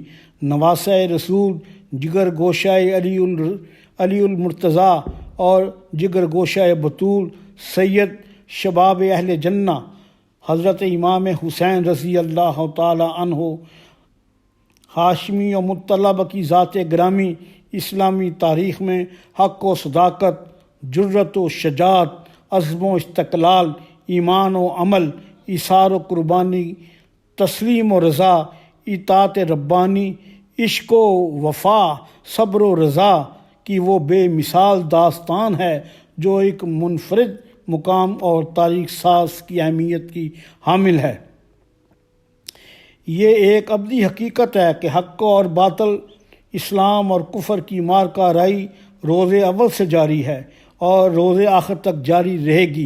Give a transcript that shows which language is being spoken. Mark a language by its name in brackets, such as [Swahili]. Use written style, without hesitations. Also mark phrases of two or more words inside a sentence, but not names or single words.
[Urdu] نواسۂ رسول، جگر گوشۂ علی المرتضیٰ اور جگر گوشۂ بطول [Arabic] سید شباب اہل جنہ [Urdu] حضرت امام حسین رضی [Arabic] اللہ تعالی عنہ [Urdu] ہاشمی و مطلب کی ذات گرامی اسلامی تاریخ میں حق و صداقت، جرت و شجاعت، عزم و استقلال، ایمان و عمل، ایثار و قربانی، تسلیم و رضا، اطاعت ربانی، عشق و وفا، صبر و رضا کی وہ بے مثال داستان ہے جو ایک منفرد مقام اور تاریخ ساز کی اہمیت کی حامل ہے۔ یہ ایک ابدی حقیقت ہے کہ حق اور باطل، اسلام اور کفر کی معرکہ رائی روز اول سے جاری ہے اور روز آخر تک جاری رہے گی۔